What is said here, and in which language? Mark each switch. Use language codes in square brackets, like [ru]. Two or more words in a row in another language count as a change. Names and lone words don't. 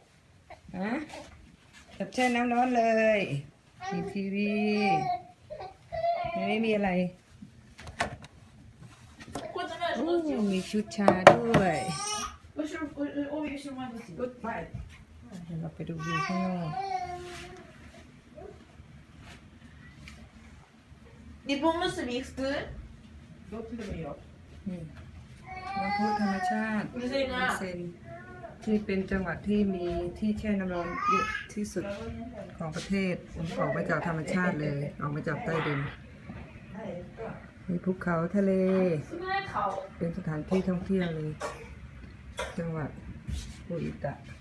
[th] จับแช่น้ำร้อนเลยมีทีวีไม่มีอะไรมีชุดชาด้วยเราไปดูวิวข้างนอก [ja] リボン結び服どっちでもいいよ [th] น้ำพุธรรมชาติเซนที่เป็นจังหวัดที่มีที่แช่น้ำร้อนเยอะที่สุดของประเทศออกมาจากธรรมชาติเลยออกมาจากใต้ดินมีภูเขาทะเลเป็นสถานที่ท่องเที่ยวเลยจังหวัดอุอิตะ